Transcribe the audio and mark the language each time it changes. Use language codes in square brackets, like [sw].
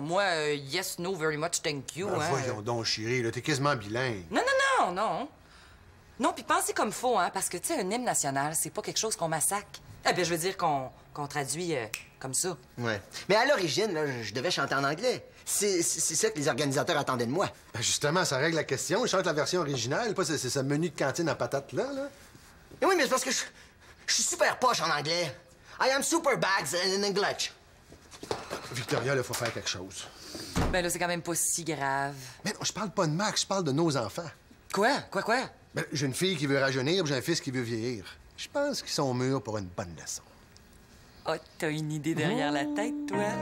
[en] Moi, yes, no, very much, thank you. [fr] Ben, hein. voyons donc, chérie, là, t'es quasiment bilingue. Non. Non, puis pensez comme faut, hein, parce que, tu sais, un hymne national, c'est pas quelque chose qu'on massacre. Eh bien, je veux dire qu'on traduit comme ça. Ouais. Mais à l'origine, là, je devais chanter en anglais. C'est ça que les organisateurs attendaient de moi. Ben justement, ça règle la question. Je chante la version originale, pas ce menu de cantine à patates là. Et oui, mais c'est parce que je suis super poche en anglais. [en] I am super bags in English. [fr] Victoria, là, faut faire quelque chose. Ben là, c'est quand même pas si grave. Mais non, je parle pas de Max, je parle de nos enfants. Quoi? Ben, j'ai une fille qui veut rajeunir, puis j'ai un fils qui veut vieillir. Je pense qu'ils sont mûrs pour une bonne leçon. Oh, t'as une idée derrière la tête, toi?